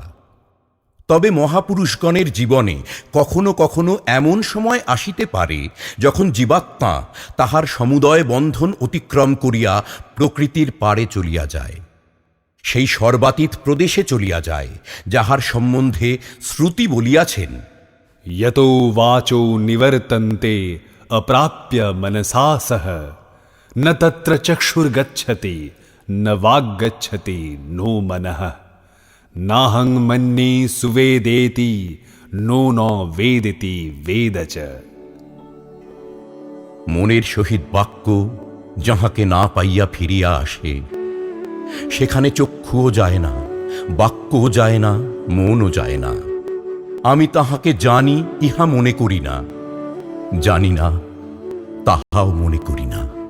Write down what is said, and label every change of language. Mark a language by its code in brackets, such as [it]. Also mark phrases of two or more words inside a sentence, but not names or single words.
[bn] তবে মহাপুরুষগণের জীবনে কখনো কখনো এমন সময় আসিতে পারে যখন জীবাত্মা তাহার সমুদয় বন্ধন অতিক্রম করিয়া প্রকৃতির পারে চলিয়া যায়, সেই সর্বাতীত প্রদেশে চলিয়া যায়, যাহার সম্বন্ধে শ্রুতি বলিয়াছেন, [sa] यतो वाचो निवर्तन्ते अप्राप्य मनसा सह न तत्र चक्षुर्गच्छति न वाग्गच्छति नो मनः नाहं मन्ये सुवेदेति नो न वेदिति वेद च। [bn] মনের সহিত বাক্য যাহাকে না পাইয়া ফিরিয়া আসে, সেখানে চক্ষুও যায় না, বাক্যও যায় না, মনও যায় না। আমি তাহাকে জানি ইহা মনে করি না, জানি না তাহাও মনে করি না।